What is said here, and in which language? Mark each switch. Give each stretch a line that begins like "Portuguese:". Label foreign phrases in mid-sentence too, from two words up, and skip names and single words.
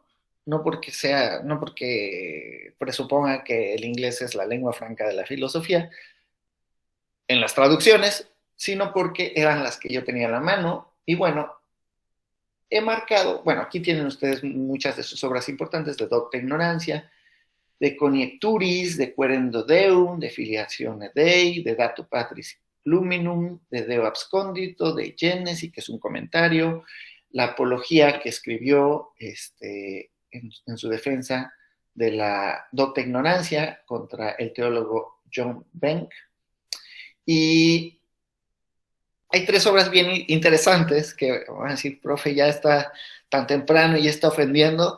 Spanish: No porque presuponga que el inglés es la lengua franca de la filosofía en las traducciones, sino porque eran las que yo tenía a la mano. Y bueno, he marcado, bueno, aquí tienen ustedes muchas de sus obras importantes: de Docta Ignorancia, de Conjecturis, de Querendo Deum, de Filiatione Dei, de Dato Patris Luminum, de Deo Abscondito, de Genesi, que es un comentario, la apología que escribió en su defensa de la Docta Ignorancia contra el teólogo John Benck. Y hay tres obras bien interesantes que van a decir: profe, ya está tan temprano y ya está ofendiendo.